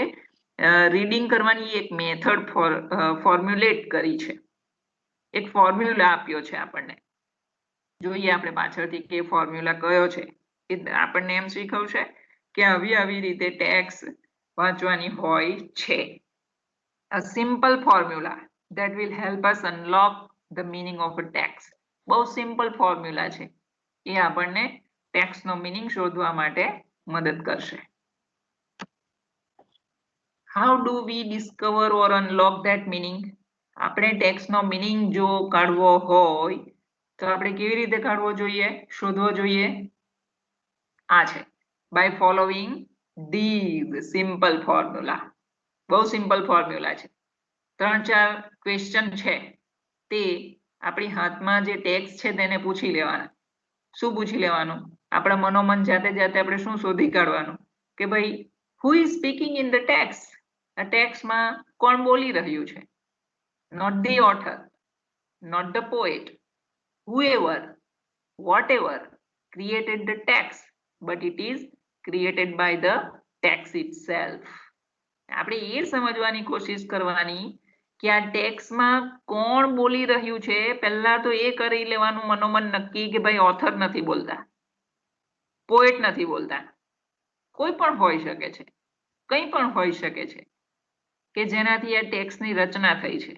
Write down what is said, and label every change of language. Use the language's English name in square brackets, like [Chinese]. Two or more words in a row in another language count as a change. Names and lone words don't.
[Gujarati] રીડિંગ કરવાની એક [English] method formulate [Gujarati] કરી છે, એક ફોર્મ્યુલા આપ્યો છે આપણને. જોઈએ આપણે પાછળથી કે ફોર્મ્યુલા કયો છે. એ આપણને એમ શીખવશે કે આવી રીતે ટેક્સ વાંચવાની હોય છે. [English] A simple formula that will help us unlock the meaning of a text. [Gujarati] બહુ [English] simple formula [Gujarati] છે, એ આપણને ટેક્સનો મીનિંગ શોધવા માટે મદદ કરશે. [English] How do we discover or unlock that meaning? [Gujarati] આપણે ટેક્સનો મીનિંગ જો કાઢવો હોય તો આપણે કેવી રીતે કાઢવો જોઈએ, શોધવો જોઈએ? આ છે [English] by following these simple formula. [Gujarati] બહુ [English] simple formula [Gujarati] છે. 3-4 ક્વેશ્ચન છે, તે આપણી હાથમાં જે ટેક્સ છે તેને પૂછી લેવાના. શું પૂછી લેવાનું? આપણા મનોમન જાતે આપણે શું શોધી કાઢવાનું કે ભાઈ [English] who is speaking in the text? [Gujarati] આ ટેક્સ્ટમાં કોણ બોલી રહ્યું છે? [English] Not the author, not the poet, whoever, whatever created the text, but it is created by the text itself. [Gujarati] આપણે એ સમજવાની કોશિશ કરવાની કે આ ટેક્સ્ટમાં કોણ બોલી રહ્યું છે. પહેલા તો એ કરી લેવાનું મનોમન નક્કી કે ભાઈ ઓથર નથી બોલતા, પોએટ નથી બોલતા, કોઈ પણ હોઈ શકે છે, કંઈ પણ હોઈ શકે છે કે જેનાથી આ ટેક્સ્ટની રચના થઈ છે.